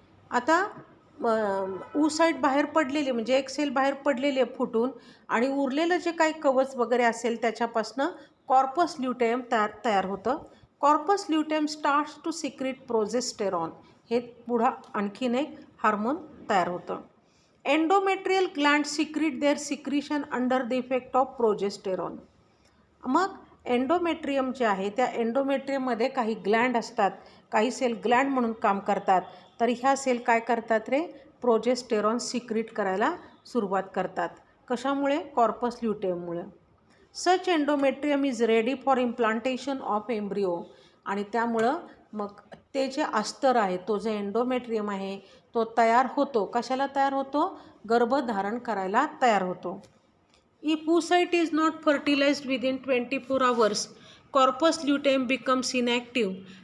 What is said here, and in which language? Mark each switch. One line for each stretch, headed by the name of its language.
Marathi: आता oocyte बाहेर पडलेले म्हणजे एक सेल बाहेर पडलेले फुटून आणि उरलेलं जे काही कवच वगैरे असेल त्याच्यापासनं कॉर्पस ल्युटेयम तयार होतं.
English: Corpus luteum starts to secrete progesterone.
Marathi: हे पुढं आणखीन एक हार्मोन तयार होतं.
English: Endometrial gland secrete their secretion under the effect of progesterone.
Marathi: मग एंडोमेट्रियम जे आहे त्या एंडोमेट्रियममध्ये काही ग्लँड असतात, काही सेल ग्लँड म्हणून काम करतात. तर ह्या सेल काय करतात रे? प्रोजेस्टेरॉन सिक्रीट करायला सुरुवात करतात. कशामुळे? Corpus ल्युटेयममुळे.
English: Such endometrium is ready for implantation of embryo.
Marathi: आणि त्यामुळं मग ते जे अस्तर आहे, तो जे एंडोमेट्रियम आहे तो तयार होतो. कशाला तयार होतो? गर्भधारण करायला तयार होतो.
English: If oocyte is not fertilised within 24 hours, corpus luteum becomes inactive.